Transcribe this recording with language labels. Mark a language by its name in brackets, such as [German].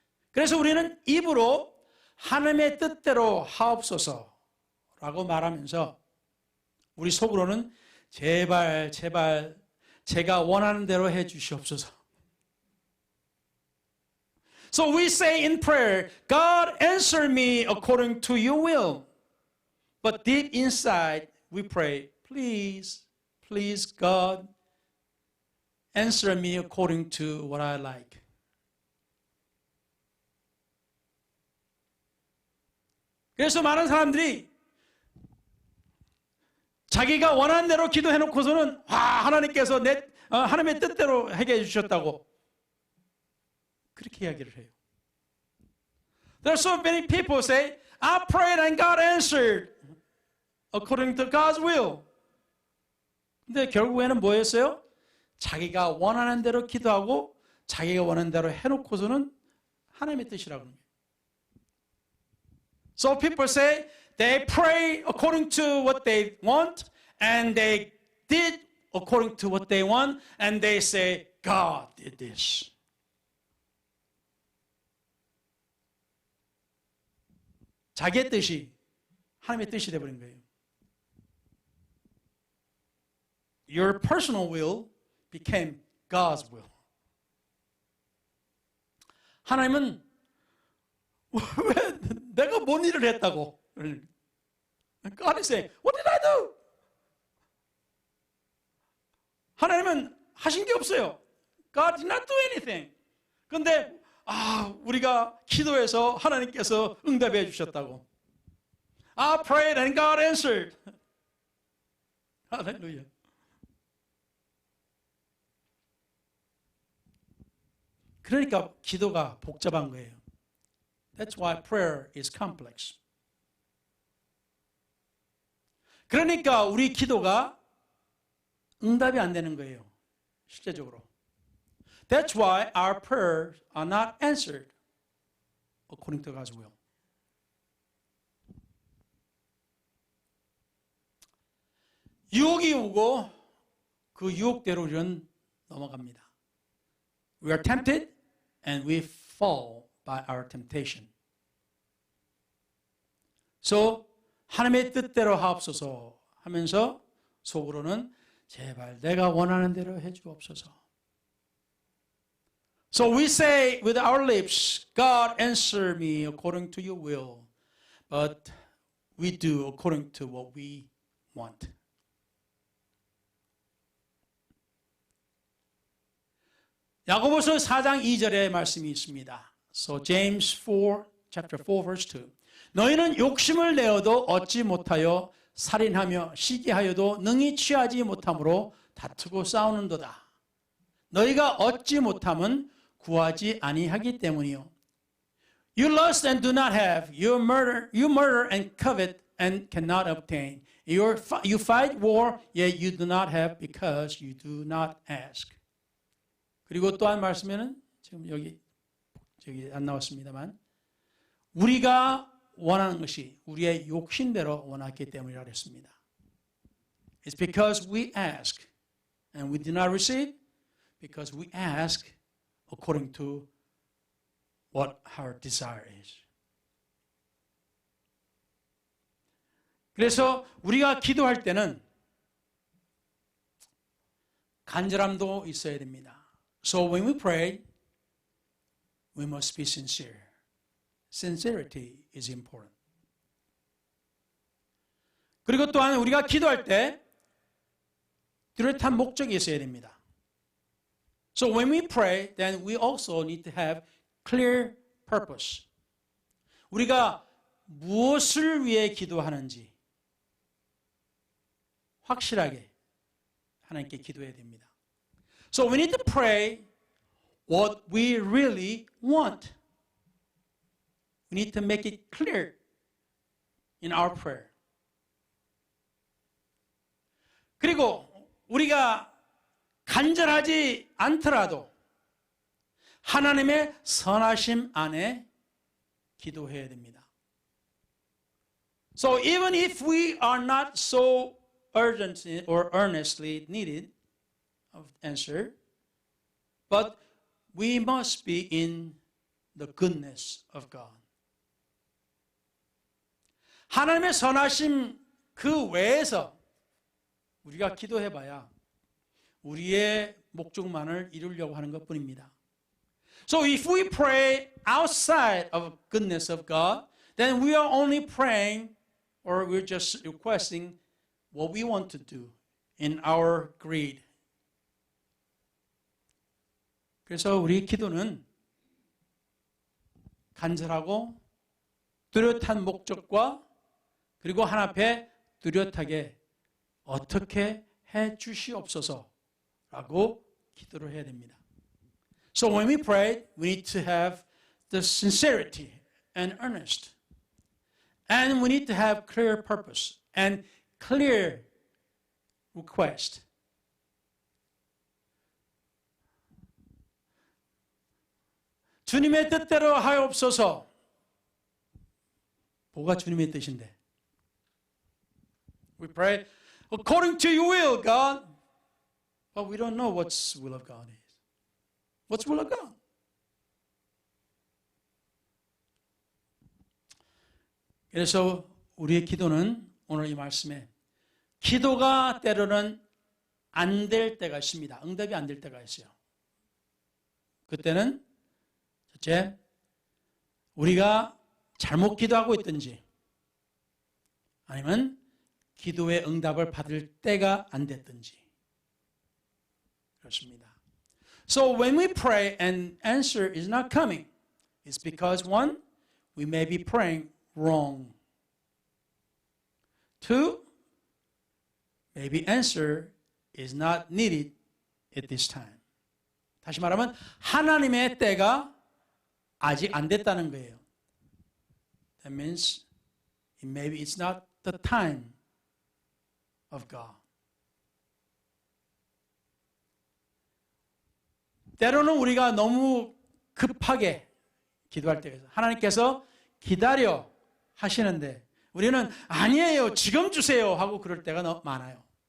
[Korean] 그래서 우리는 입으로 하나님의 뜻대로 하옵소서라고 말하면서 우리 속으로는 제발 제가 원하는 대로 해 주시옵소서. [English] So we say in prayer, God answer me according to your will. But deep inside we pray, please God, answer me according to what I like. [Korean] 그래서 많은 사람들이 자기가 원하는 대로 기도해놓고서는 하나님께서 하나님의 뜻대로 하게 해주셨다고 그렇게 이야기를 해요. [English] There are so many people say, I prayed and God answered according to God's will. [Korean] 근데 결국에는 뭐였어요? 자기가 원하는 대로 기도하고 자기가 원하는 대로 해놓고서는 하나님의 뜻이라고 합니다. [English] So people say they pray according to what they want and they did according to what they want and they say God did this. [Korean] 자기의 뜻이 하나님의 뜻이 되어버린 거예요. [English] Your personal will became God's will. [Korean] 하나님은 왜 내가 뭔 일을 했다고? [English] God is saying, what did I do? [Korean] 하나님은 하신 게 없어요. [English] God did not do anything. [Korean] 그런데 우리가 기도해서 하나님께서 응답해 주셨다고. [English] I prayed and God answered. [Korean] 할렐루야. 그러니까 기도가 복잡한 거예요. [English] That's why prayer is complex. [Korean] 그러니까 우리 기도가 응답이 안 되는 거예요. 실제적으로. [English] That's why our prayers are not answered according to God's will. [Korean] 유혹이 오고 그 유혹대로 우리는 넘어갑니다. [English] We are tempted and we fall by our temptation. [Korean] So 하나님의 뜻대로 하옵소서 하면서 속으로는 제발 내가 원하는 대로 해주옵소서. [English] So we say with our lips, God answer me according to your will, but we do according to what we want. [Korean] 야고보서 4장 2절의 말씀이 있습니다. [English] So James 4, chapter 4, verse 2. [Korean] 너희는 욕심을 내어도 얻지 못하여 살인하며 시기하여도 능히 취하지 못함으로 다투고 싸우는도다. 너희가 얻지 못함은 구하지 아니하기 때문이요. [English] You lust and do not have. You murder and covet and cannot obtain. You fight war, yet you do not have because you do not ask. [Korean] 그리고 또 한 말씀에는 지금 여기 안 나왔습니다만 우리가 원하는 것이 우리의 욕심대로 원하기 때문이라고 했습니다. [English] It's because we ask and we do not receive because we ask according to what our desire is. [Korean] 그래서 우리가 기도할 때는 간절함도 있어야 됩니다. [English] So when we pray, we must be sincere. Sincerity is important. [Korean] 그리고 또한 우리가 기도할 때 뚜렷한 목적이 있어야 됩니다. [English] So when we pray, then we also need to have clear purpose. [Korean] 우리가 무엇을 위해 기도하는지 확실하게 하나님께 기도해야 됩니다. [English] So we need to pray what we really want. We need to make it clear in our prayer. [Korean] 그리고 우리가 간절하지 않더라도 하나님의 선하심 안에 기도해야 됩니다. [English] So even if we are not so urgently or earnestly needed of answer, but we must be in the goodness of God. [Korean] 하나님의 선하심 그 외에서 우리가 기도해봐야 우리의 목적만을 이루려고 하는 것뿐입니다. [English] So if we pray outside of goodness of God, then we are only praying or we're just requesting what we want to do in our greed. [Korean] 그래서 우리 기도는 간절하고 뚜렷한 목적과 그리고 하나님 앞에 뚜렷하게 어떻게 해 주시옵소서라고 기도를 해야 됩니다. [English] So when we pray, we need to have the sincerity and earnest. And we need to have clear purpose and clear request. [Korean] 주님의 뜻대로 하옵소서. 뭐가 주님의 뜻인데? [English] We pray according to your will, God. But we don't know what the will of God is. What's the will of God? [Korean] 그래서 우리의 기도는 오늘 이 말씀에 기도가 때로는 안 될 때가 있습니다. 응답이 안 될 때가 있어요. 그때는 첫째, 우리가 잘못 기도하고 있든지 아니면 기도의 응답을 받을 때가 안 됐든지 그렇습니다. [English] So when we pray and answer is not coming, it's because one, we may be praying wrong. Two, maybe answer is not needed at this time. [Korean] 다시 말하면 하나님의 때가 아직 안 됐다는 거예요. [English] That means maybe it's not the time of God. [Korean] 때로는 우리가 너무 급하게 기도할 때가 있어요. 하나님께서 기다려 하시는데 우리는 아니에요, 지금 주세요 하고 그럴 때가 너무 많아요.